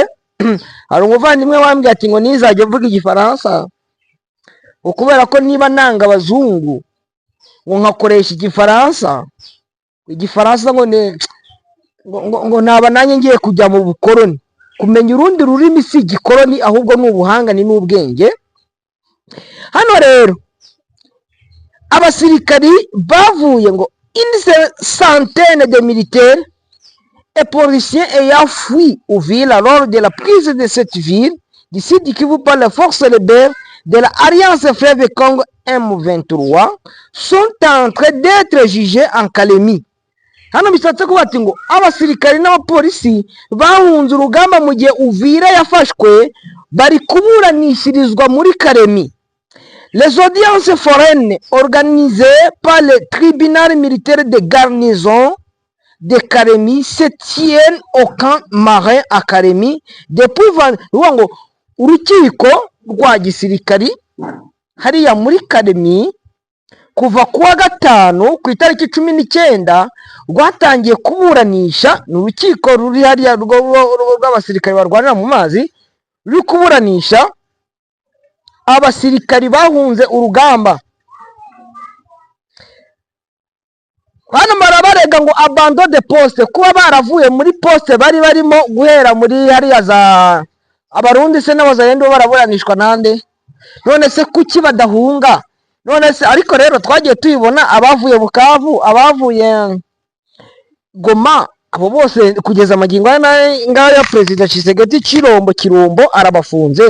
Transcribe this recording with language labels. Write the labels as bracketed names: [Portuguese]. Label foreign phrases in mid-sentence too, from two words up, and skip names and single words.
[Kinyarwanda] Hari umuvandimwe wambwiye ati ngo nizajye mvuga igifaransa, ukubera ko niba nanga abazungu ngo nkakoresha igifaransa igifaransa ngo naba nanjye ngiye kujya mu bukoroni. Kumenya urundi rurimi si igikoroni, ahubwo ni ubuhanga, ni n'ubwenge. Hano rero abasirikari bavuye ngo [French] une centaine de militaires et policiers ayant fui Uvira lors de la prise de cette ville du Sud Kivu par les forces rebelles de l'Alliance Fleuve Congo M23 sont en train d'être jugés en Kalemi. [Kinyarwanda] Hano bishatse kuba ati ngo abasirikari n'abapolisi bahunze urugamba mu gihe Uvira yafashwe bari kuburanishirizwa muri Kalemi. [French] Les audiences foraines organisées par le tribunal militaire de garnison de Kalemi se tiennent au camp marin à Kalemi depuis [Kinyarwanda] ngo urukiko rwa gisirikari hariya muri Kalemi kuva kuwa gatanu ku itariki 19 rwatangiye kuburanisha. Ni urukiko ruri hariya rw'abasirikari barwanira mu mazi ruri kuburanisha abasirikari bahunze urugamba. Hano barabarega ngo [French] abandon de poste, [Kinyarwanda] kuba baravuye muri poste bari barimo guhera muri hariya za abarundi se n'abazayendo baraburanishwa nande. None se kuki badahunga? None se ariko rero twagiye tuyibona abavuye Bukavu, abavuye Goma, abo bose kugeza amagingo ngaho ya President Tshisekedi Kirombo arabafunze.